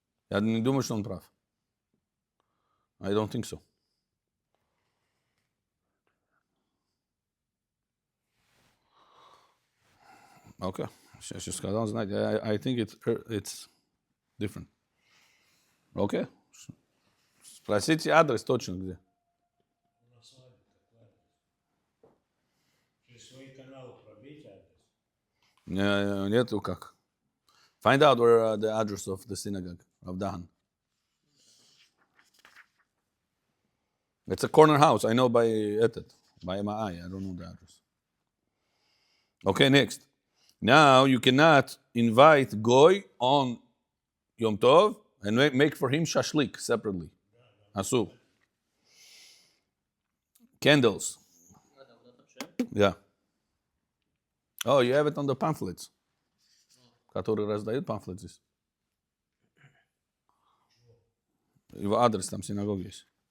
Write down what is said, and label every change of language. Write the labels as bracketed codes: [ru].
[ru] Я не думаю, что он прав. [en] I don't think so. Okay. [ru] Сейчас сказал, знаете, [en] I think it's different. Okay. [ru] Спросите адрес точно где. На свадьбе какой адрес? Через свои каналы пробейте адрес. Нету как. [en] Find out where the address of the synagogue of Dahan. It's a corner house. I know by my eye. I don't know the address. Okay, next. Now you cannot invite Goy on Yom Tov and make for him shashlik separately. Asur. Candles. Yeah. Oh, you have it on the pamphlets. [ru] Которые раздают памфлет здесь. Его адрес там синагоги есть.